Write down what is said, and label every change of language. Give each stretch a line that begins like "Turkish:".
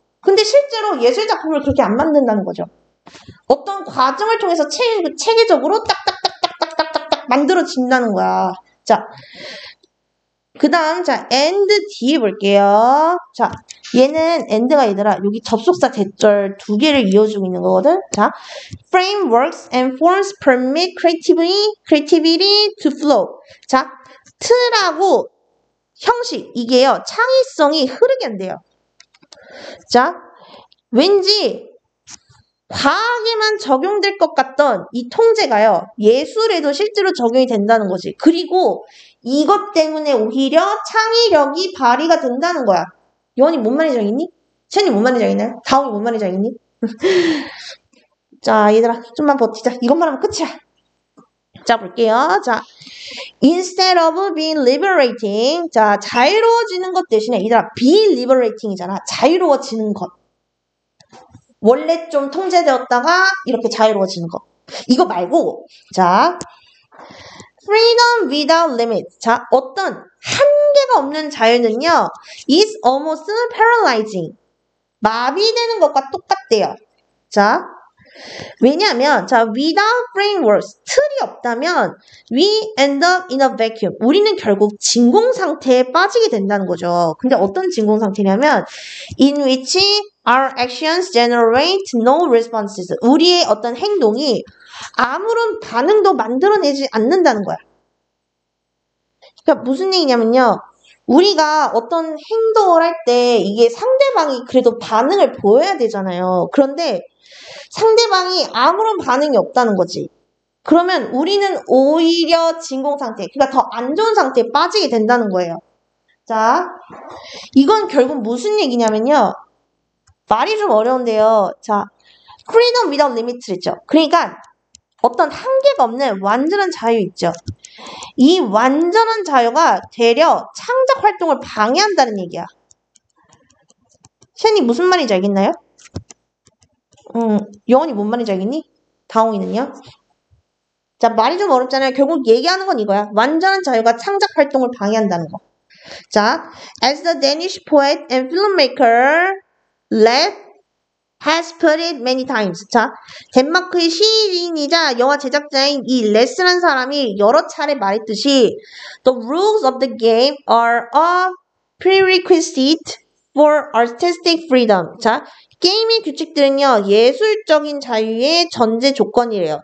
Korean: 근데 실제로 예술 작품을 그렇게 안 만든다는 거죠. 어떤 과정을 통해서 체계적으로 딱딱딱딱딱딱딱 만들어진다는 거야. 자, 그 다음, 자, and 뒤에 볼게요. 자, 얘는 and가 얘들아, 여기 접속사 대절 두 개를 이어주고 있는 거거든.
English: 자, frameworks and forms permit creativity to flow.
Korean: 자, 틀하고 형식, 이게요, 창의성이 흐르게 한대요. 자, 왠지 과학에만 적용될 것 같던 이 통제가요, 예술에도 실제로 적용이 된다는 거지. 그리고 이것 때문에 오히려 창의력이 발휘가 된다는 거야. 여원이 뭔 말인지 알겠니? 채연이 뭔 말인지 알겠나요? 다홍이 뭔 말인지 알겠니? 자, 얘들아, 좀만 버티자. 이것만 하면 끝이야. 자, 볼게요.
English: 자, instead of being liberating.
Korean: 자, 자유로워지는 것 대신에, 얘들아, be liberating이잖아. 자유로워지는 것. 원래 좀 통제되었다가 이렇게 자유로워지는 거. 이거 말고, 자,
English: freedom without limit.
Korean: 자, 어떤 한계가 없는 자유는요,
English: is almost paralyzing.
Korean: 마비되는 것과 똑같대요. 자, 왜냐하면, 자,
English: without frameworks,
Korean: 틀이 없다면,
English: we end up in a vacuum.
Korean: 우리는 결국 진공 상태에 빠지게 된다는 거죠. 근데 어떤 진공 상태냐면,
English: in which our actions generate no responses.
Korean: 우리의 어떤 행동이 아무런 반응도 만들어내지 않는다는 거야. 그러니까 무슨 얘기냐면요. 우리가 어떤 행동을 할 때 이게 상대방이 그래도 반응을 보여야 되잖아요. 그런데 상대방이 아무런 반응이 없다는 거지. 그러면 우리는 오히려 진공 상태, 그러니까 더 안 좋은 상태에 빠지게 된다는 거예요. 자, 이건 결국 무슨 얘기냐면요. 말이 좀 어려운데요. 자,
English: freedom without limit
Korean: 를 있죠. 그러니까 어떤 한계가 없는 완전한 자유 있죠. 이 완전한 자유가 되려 창작 활동을 방해한다는 얘기야. 쉔이 무슨 말인지 알겠나요? 영원이 뭔 말인지 알겠니? 다홍이는요? 자, 말이 좀 어렵잖아요. 결국 얘기하는 건 이거야. 완전한 자유가 창작 활동을 방해한다는 거.
English: 자, as the Danish poet and filmmaker Let has put it many times.
Korean: 자, 덴마크의 시인이자 영화 제작자인 이 레스라는 사람이 여러 차례 말했듯이
English: The rules of the game are a prerequisite for artistic freedom.
Korean: 자, 게임의 규칙들은요, 예술적인 자유의 전제 조건이래요.